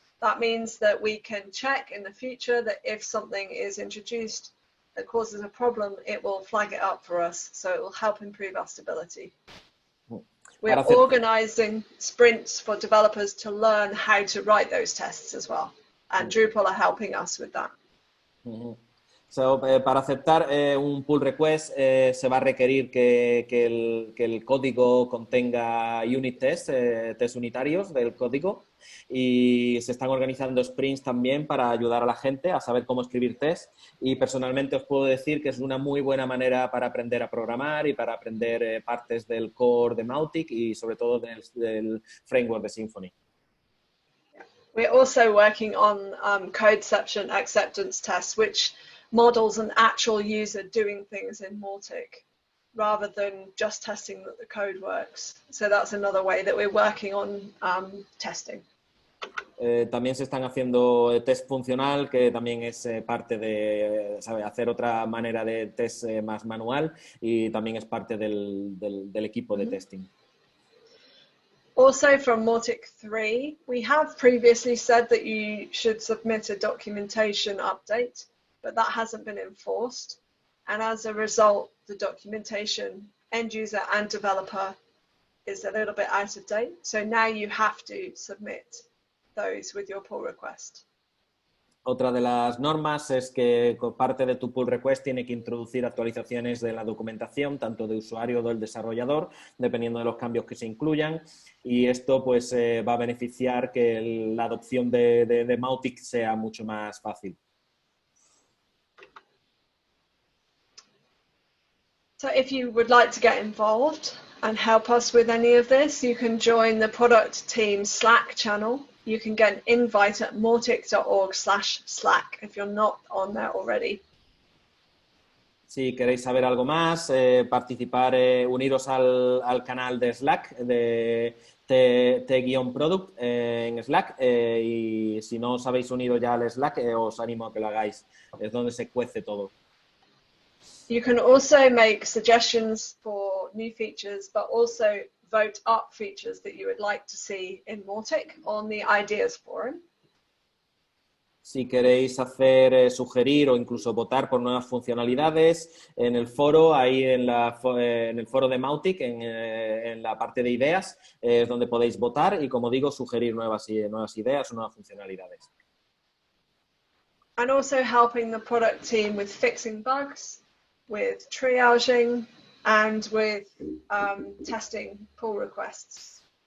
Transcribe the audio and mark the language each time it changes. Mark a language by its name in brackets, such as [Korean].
[English] That means that we can check in the future that if something is introduced that causes a problem, it will flag it up for us, so it will help improve our stability. We're organizing sprints for developers to learn how to write those tests as well, and Drupal are helping us with that. Mm-hmm. [Spanish] So, para aceptar un pull request se va a requerir que el código contenga unit tests, test unitarios del código, y se están organizando sprints también para ayudar a la gente a saber cómo escribir tests, y personalmente os puedo decir que es una muy buena manera para aprender a programar y para aprender partes del core de Mautic y sobre todo del framework de Symfony. [English] We're also working on codeception acceptance tests, which models an actual user doing things in Mautic rather than just testing that the code works. So that's another way that we're working on testing. [Spanish] También se están haciendo test funcional, que también es parte de hacer otra manera de test más manual, y también es parte del equipo de testing. [English] Also from Mautic 3, we have previously said that you should submit a documentation update, but that hasn't been enforced. And as a result, the documentation, end user and developer, is a little bit out of date. So now you have to submit those with your pull request. [Spanish] Otra de las normas es que parte de tu pull request tiene que introducir actualizaciones de la documentación, tanto de usuario o del desarrollador, dependiendo de los cambios que se incluyan. Y esto pues va a beneficiar que la adopción de Mautic sea mucho más fácil. [English] So if you would like to get involved and help us with any of this, you can join the product team Slack channel. You can get an invite at mautic.org/Slack if you're not on there already. [Spanish] Si queréis saber algo más, participar, uniros al canal de Slack, de T-Product en Slack, y si no os habéis unido ya al Slack, os animo a que lo hagáis. Es donde se cuece todo. [English] You can also make suggestions for new features, but also vote up features that you would like to see in Mautic on the Ideas Forum. [Spanish] Si queréis sugerir o incluso votar por nuevas funcionalidades en el foro, ahí en el foro de Mautic, en la parte de ideas, es donde podéis votar y, como digo, sugerir nuevas ideas o nuevas funcionalidades. [English] And also helping the product team with fixing bugs, with triaging, and with testing pull requests.